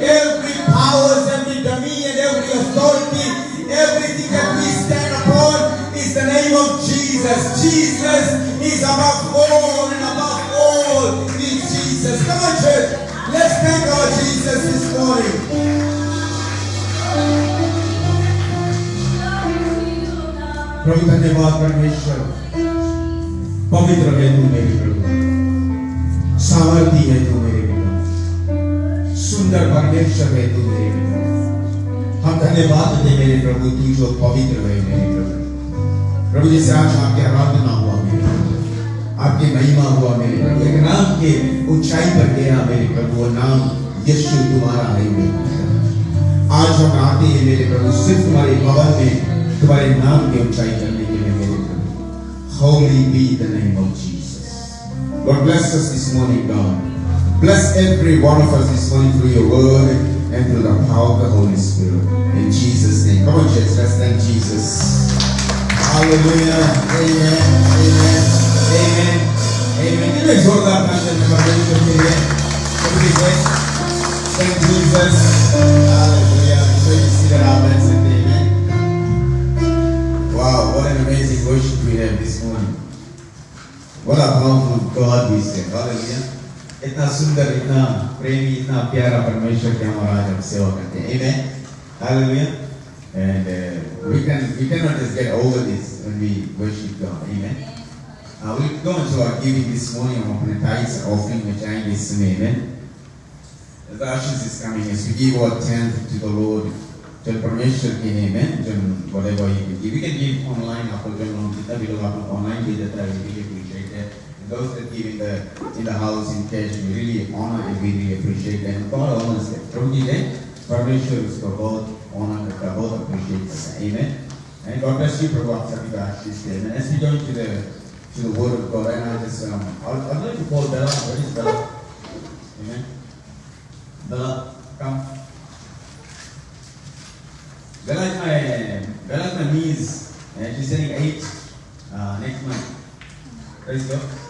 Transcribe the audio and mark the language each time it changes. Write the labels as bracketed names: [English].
[English] Every powers, every dominion, every authority, everything that we stand upon is the name of Jesus. Jesus is above all and above all in Jesus. Come on, church. Let's thank our Jesus this morning. [Hindi] प्रभु धन्यवाद परमेश्वर पवित्र है तू मेरे प्रभु सामर्थी है तू मेरे पिता सुंदर परमेश्वर है तू मेरे पिता हम धन्यवाद देते मेरे प्रभु तू जो पवित्र है मेरे प्रभु प्रभु जैसे आज आपकी आराधना हुआ मेरे प्रभु आपकी महिमा हुआ मेरे प्रभु एक नाम के ऊंचाई पर गया मेरे प्रभु वो नाम यीशु तुम्हारा है मेरे प्रभु आज हम आते हैं मेरे प्रभु सिर्फ तुम्हारे भवन में तुम्हारे नाम की ऊंचाई करने के लिए मेरे प्रभु [English] Holy be the name of Jesus. Lord, bless us this morning, God. Bless every one of us this morning through your word and through the power of the Holy Spirit. In Jesus' name. Come on, church. Let's thank Jesus. Hallelujah. Amen. Amen. Amen. Amen. Give me a joyful thanks for the Lord. Everybody say, thank Jesus. Hallelujah. So you see that our men said amen. Wow, what an amazing worship we have this morning. What a powerful God we serve. Hallelujah. [Hindi] इतना सुंदर, इतना प्रेमी, इतना प्यारा परमेश्वर के हमारा आज हम सेवा करते हैं. [English] Amen. Hallelujah. And we cannot just get over this when we worship God. Amen. We'll go into our giving this morning of the tithes offering which I is amen. The ushers is coming as we give our tenth to the Lord. [Hindi] जब परमेश्वर के [English] amen, जब whatever you can give. We can give online. [Hindi] आपको जब लोग जितना भी लोग आप लोग online दे देता है, [English] we really appreciate that. And those that give in the house in cash, we really honor and we really appreciate that. And God honors that. [Hindi] प्रभु जी ने परमेश्वर उसको बहुत honor करता है, बहुत appreciate करता है. [English] Amen. And God bless you, [Hindi] प्रभु आप सभी का आशीष दे. [English] And as we go into the word of God, and I just I'd like to call Bella. Where is Bella? Amen. Bella, come. Bella is my niece, and she's turning 8 next month. Praise God.